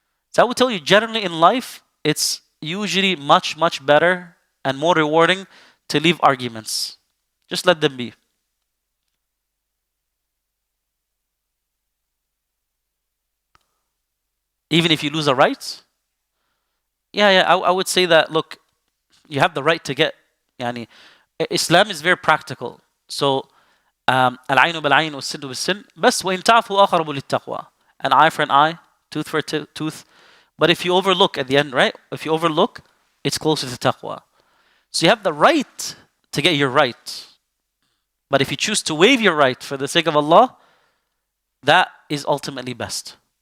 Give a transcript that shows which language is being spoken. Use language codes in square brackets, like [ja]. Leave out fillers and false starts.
[en] So I would tell you, generally in life, it's usually much, much better and more rewarding to leave arguments. Just let them be. Even if you lose a right? Yeah, I would say that, look, you have the right to get, Islam is very practical. [ar] So, العين بالعين والسن بالسن بس وإن تعفوا أقرب للتقوى. [en] An eye for an eye, tooth for a tooth. But if you overlook at the end, right? If you overlook, it's closer to taqwa. So you have the right to get your right. But if you choose to waive your right for the sake of Allah, that is ultimately best.